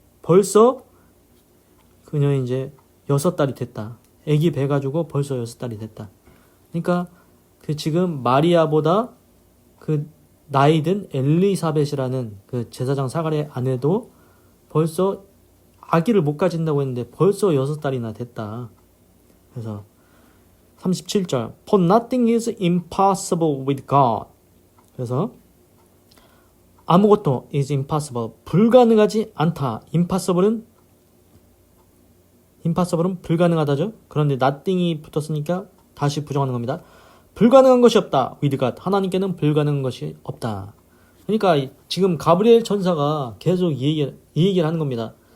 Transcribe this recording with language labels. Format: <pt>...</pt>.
<ko>벌써 그녀 이제 6달이 됐다. 아기 배 가지고 벌써 6달이 됐다. 그러니까 그 지금 마리아보다 그 나이든 엘리사벳이라는 그 제사장 사가랴의 아내도 벌써 아기를 못 가진다고 했는데 벌써 6달이나 됐다. 그래서 37절</ko> <en>For nothing is impossible with God.</en> <ko>그래서 아무것도</ko> <en>is impossible.</en> <ko>불가능하지 않다. impossible은 불가능하다죠. 그런데 nothing이 붙었으니까 다시 부정하는 겁니다. 불가능한 것이 없다.</ko> <en>with God.</en> <ko>하나님께는 불가능한 것이 없다. 그러니까 지금 가브리엘 천사가 계속 이 얘기를 하는 겁니다.</ko>